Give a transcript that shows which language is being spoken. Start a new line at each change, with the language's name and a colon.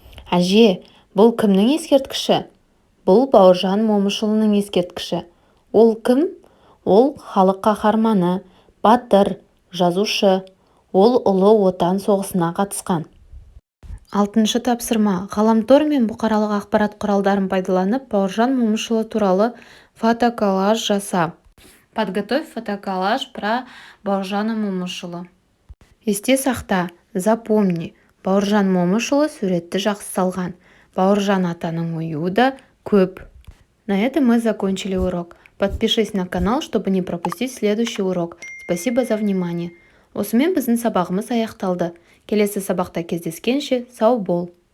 Kazakh: Әже, бұл кімнің ескерткіші? Бұл Бауыржан Момышұлының ескерткіші. Ол кім? Ол халық қаһарманы, батыр, жазушы. Ол ұлы отан соғысына қатысқан. Алтыншы тапсырма. Ғаламтор мен бұқаралық ақпарат құралдарын пайдаланып, Бауыржан Момышұлы туралы фотоколлаж жаса.
Russian: Подготовь фотоколлаж про Бауыржана Момышұлы.
Kazakh: Есте сақта,
Russian: запомни.
Kazakh: Бауыржан Момышұлы суретті жақсы салған. Бауыржан атаның оюы да көп.
Russian: На этом мы закончили урок. Подпишись на канал, чтобы не пропустить следующий урок. Спасибо за внимание.
Kazakh: Осымен біздің сабағымыз аяқталды. Келесі сабақта кездескенше сау бол.